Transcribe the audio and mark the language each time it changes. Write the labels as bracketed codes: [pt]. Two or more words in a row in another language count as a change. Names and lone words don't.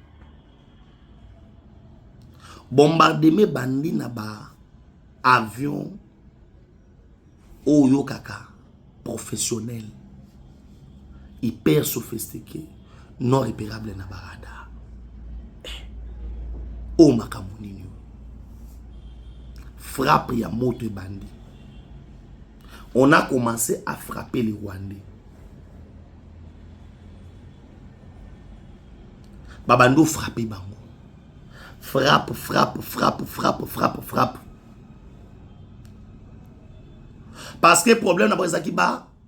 [ln] Bombardement bandi na ba avion oyo kaka [fr] professionnel hyper sophistiqué non repérable [ln] na barada. O makamunini frappe ya moto bandi. [fr] On a commencé à frapper les Rwandais. [ln] Babando frapper bango. [fr] Frappe. Parce que le problème n'a pas été bas.